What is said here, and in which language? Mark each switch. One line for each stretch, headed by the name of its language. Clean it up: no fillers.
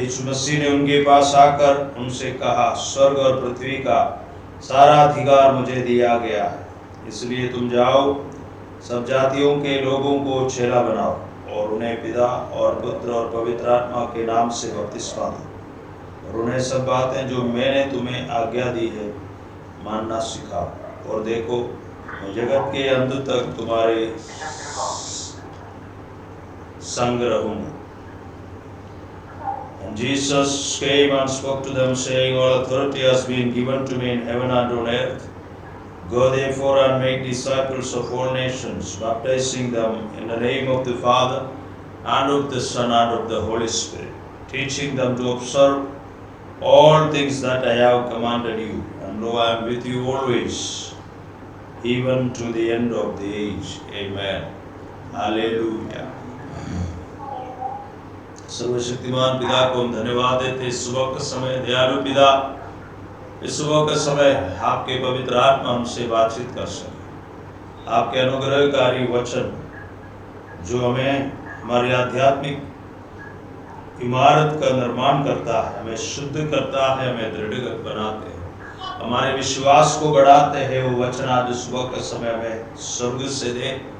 Hindi: यीशु मसीह ने उनके पास आकर उनसे कहा, स्वर्ग और पृथ्वी का सारा अधिकार मुझे दिया गया है, इसलिए तुम जाओ, सब जातियों के लोगों को चेला बनाओ और उन्हें पिता और पुत्र और पवित्र आत्मा के नाम से बपतिस्मा दो और उन्हें सब बातें जो मैंने तुम्हें आज्ञा दी है मानना सिखाओ, और देखो मैं जगत के अंत तक तुम्हारे संग रहूंगा।
English: And Jesus came and spoke to them, saying, all authority has been given to me in heaven and on earth. Go therefore and make disciples of all nations, baptizing them in the name of the Father and of the Son and of the Holy Spirit, teaching them to observe all things that I have commanded you. And lo, I am with you always, even to the end of the age. Amen. Hallelujah.
Hindi: सर्वशक्तिमान पिता को हम धन्यवाद देते इस सुबह का समय। दयालु पिता, इस सुबह का समय आपके पवित्र आत्मा हमसे बातचीत कर सके। आपके अनुग्रहकारी वचन जो हमें हमारी आध्यात्मिक इमारत का निर्माण करता है, हमें शुद्ध करता है, हमें दृढ़ बनाते हैं, हमारे विश्वास को बढ़ाते हैं, वो वचन आज सुबह का समय हमें स्वर्ग से दे।